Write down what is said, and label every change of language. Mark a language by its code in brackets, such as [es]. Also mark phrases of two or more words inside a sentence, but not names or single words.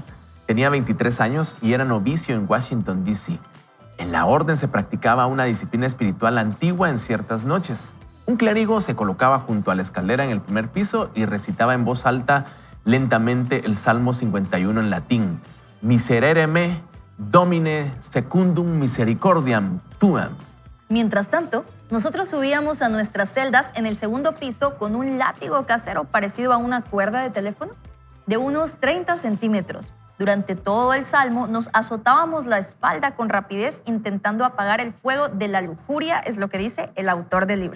[es] Tenía 23 años y era novicio en Washington, D.C. En la orden se practicaba una disciplina espiritual antigua en ciertas noches. Un clérigo se colocaba junto a la escalera en el primer piso y recitaba en voz alta lentamente el Salmo 51 en latín. [la] Miserere me, Domine secundum misericordiam tuam. [es] Mientras tanto, nosotros subíamos a nuestras celdas en el segundo piso con un látigo casero parecido a una cuerda de teléfono de unos 30 centímetros. Durante todo el salmo nos azotábamos la espalda con rapidez intentando apagar el fuego de la lujuria, es lo que dice el autor del libro.